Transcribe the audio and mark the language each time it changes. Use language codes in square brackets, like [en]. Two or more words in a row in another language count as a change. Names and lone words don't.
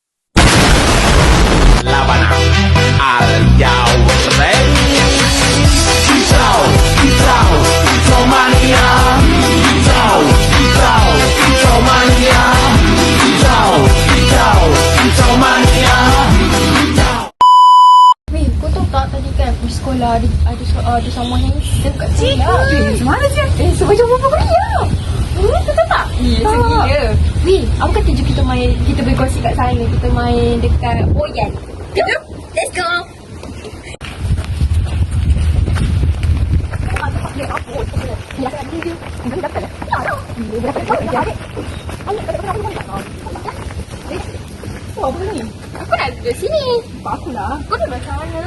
[it] Labanan al Yaurren. Ciao, ciao, ciao mania. Ciao, ciao, ciao mania. Ciao, ciao, ciao mania. [ms] Weh, kau tahu tak tadi kan pergi sekolah ada sama handsome kat sekolah. Macam mana je? Sebab jumpa apa kuliah. Kau tahu tak? Ya, gila. Weh, apa kata je kita main, kita bergosip kat sana, kita main dekat Oyan. Jom, [en] let's go. [ms] Oh, apa ni? Aku nak duduk sini. Aku lah. Kau duduk macam mana?